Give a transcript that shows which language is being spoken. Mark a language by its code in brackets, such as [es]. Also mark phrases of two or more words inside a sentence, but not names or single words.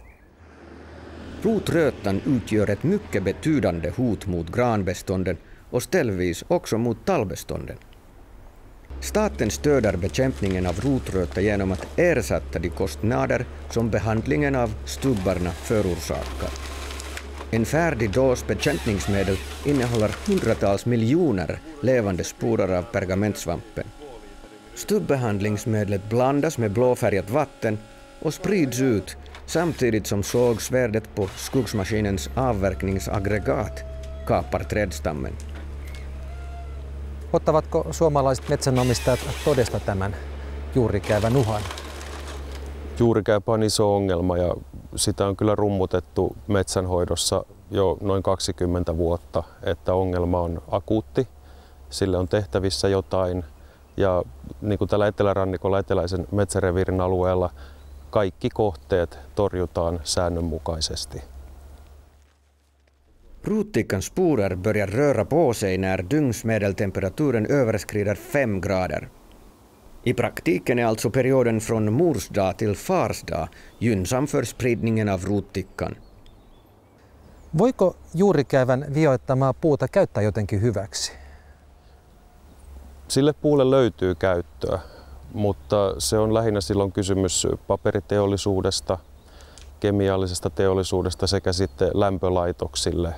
[sv] Rotrötan utgör ett mycket betydande hot mot granbestånden och ställvis också mot tallbestånden. Staten stöder bekämpningen av rotröta genom att ersätta de kostnader som behandlingen av stubbarna förorsakar. En färdig dos bekämpningsmedel innehåller hundratals miljoner levande sporer av pergamentsvampen. Stubbehandlingsmedlet blandas med blåfärgat vatten och sprids ut samtidigt som sågsvärdet på skogsmaskinens avverkningsaggregat kapar trädstammen. [fi] Ottavatko suomalaiset metsänomistajat todesta tämän juurikäävän uhan? Juurikääpä on iso ongelma ja sitä on kyllä rummutettu metsänhoidossa jo noin 20 vuotta, että ongelma on akuutti, sille on tehtävissä jotain ja niin kuin tällä etelärannikolla eteläisen metsäreviirin alueella kaikki kohteet torjutaan säännönmukaisesti. [sv] Rottickans sporer börjar röra på sig när dygnsmedeltemperaturen överskrider 5 grader. I praktiken är alltså perioden från morsdag till farsdag gynnsam för spridningen av rottickan. [fi] Voiko juurikäävän vioittamaa puuta käyttää jotenkin hyväksi? Sille puulle löytyy käyttöä, mutta se on lähinnä silloin kysymys paperiteollisuudesta, kemiallisesta teollisuudesta sekä sitten lämpölaitoksille.